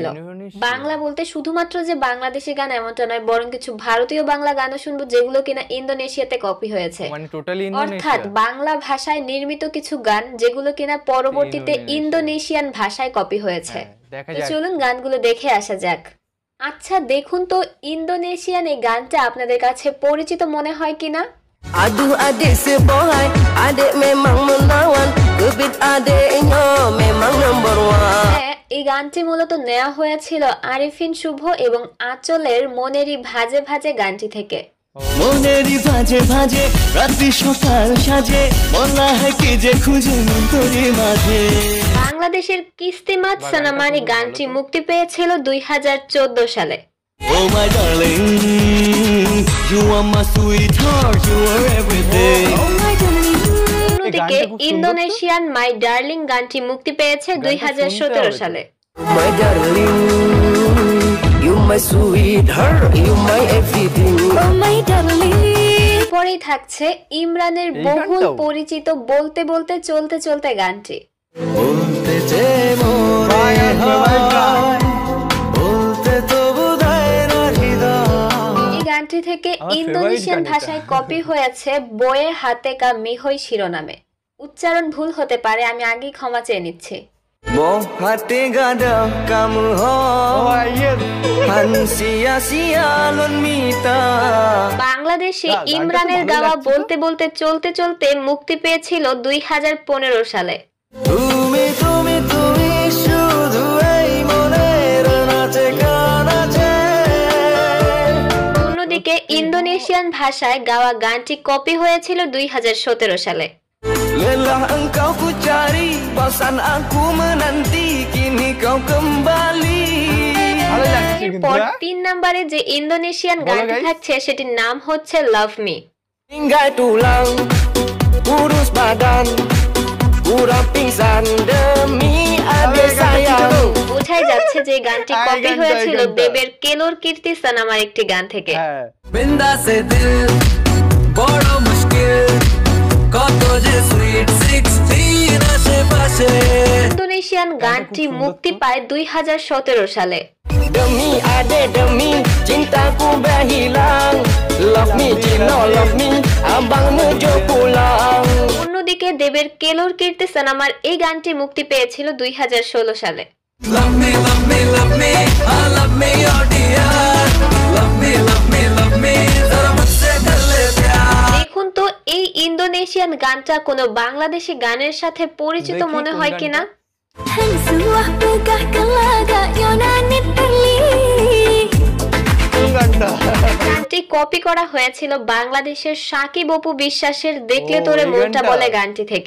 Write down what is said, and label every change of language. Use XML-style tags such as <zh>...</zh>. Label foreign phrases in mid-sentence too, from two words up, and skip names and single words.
<bn>বাংলা বলতে শুধুমাত্র যে বাংলাদেশি গান এমনটা নয়, বরং কিছু ভারতীয় বাংলা গানও শুনবো যেগুলো কিনা ইন্দোনেশিয়াতে কপি হয়েছে। অর্থাৎ বাংলা ভাষায় নির্মিত কিছু গান যেগুলো কিনা পরবর্তীতে ইন্দোনেশিয়ান ভাষায় কপি হয়েছে। চলুন গানগুলো দেখে আসা যাক। আচ্ছা দেখুন তো, ইন্দোনেশিয়ান এই গানটা আপনাদের কাছে পরিচিত মনে হয় কিনা?</bn> <id>Aduh adik si boy, adik memang menawan, gebit adiknya memang</id> <en>number one.</en> <bn>এই গানটি মূলত নেওয়া হয়েছিল আরিফিন শুভ এবং আঁচলের মনেরই ভাজে ভাজে গানটি থেকে। মনেরই ভাজে ভাজে রাত্রি সকাল সাজে, বলা হয় কি যে খুঁজে তোরে মাঝে। বাংলাদেশের কিস্তিমাত সানামানি গানটি মুক্তি পেয়েছিল 2014 সালে।</bn> <en>Oh my darling, you are my sweetheart, you are everything.</en> <bn>অন্যদিকে ইন্দোনেশিয়ান মাই ডার্লিং গানটি মুক্তি পেয়েছে 2017 সালে।</bn> <en>My darling, you my sweetheart, you my everything. Oh my darling.</en> <bn>পরেই থাকছে ইমরানের বহুল পরিচিত বলতে বলতে চলতে চলতে গানটি। বলতে যে মোরে হয়, বলতে তো বোধহয় না হৃদয়। এই গানটি থেকে ইন্দোনেশিয়ান ভাষায় কপি হয়েছে বয়ে হাতে কা মিহই শিরোনামে। উচ্চারণ ভুল হতে পারে, আমি আগেই ক্ষমা চেয়ে নিচ্ছি।</bn> <id>Hati gada kamu han sia-sia lon mita.</id> <bn>বাংলাদেশে ইমরানের গাওয়া বলতে বলতে চলতে চলতে মুক্তি পেয়েছিল 2015 সালে। তুমি তুমি তুমি শুধু এই মনের নাচে গানাচে। অন্যদিকে ইন্দোনেশিয়ান ভাষায় গাওয়া গানটি কপি হয়েছিল 2017 সালে।</bn> <id>Lelah engkau ku cari, bosan aku menanti, kini kau kembali.</id> <bn>এরপর 3 নম্বরে যে ইন্দোনেশিয়ান গানটি থাকছে সেটির নাম হচ্ছে লাভ মি।</bn> <id>Tinggal tulang, kurus badan, kurang pingsan demi adik sayang.</id> <bn>বোঝাই যাচ্ছে যে গানটি কপি হয়েছিল দেবের কেলোর কীর্তি সানামার একটি গান থেকে।</bn> <hi>बिंदा से दिल बड़ा मुश्किल,</hi> <bn>কত যে সুইট 16 আশেপাশে। ইন্দোনেশিয়ান গানটি মুক্তি পায় 2017 সালে।</bn> <id>Demi ade demi cintaku berhilang,</id> <en>love me Cino love me,</en> <id>abang menuju pulang.</id> <bn>অন্যদিকে দেবের কেলোর কীর্তি সানামার এই গানটি মুক্তি পেয়েছিল 2016 সালে।</bn> <en>Love me love me love me, I love me your dear. Love me love me love me,</en> <hi>ज़रा मुझसे कर ले प्यार.</hi> <bn>দেখুন তো এই ইন্দোনেশিয়ান গানটা কোনো বাংলাদেশি গানের সাথে পরিচিত মনে হয় কিনা? গানটি কপি করা হয়েছিল বাংলাদেশের সাকিব অপু বিশ্বাসের দেখলে তোরে মনটা বলে গানটি থেকে।</bn>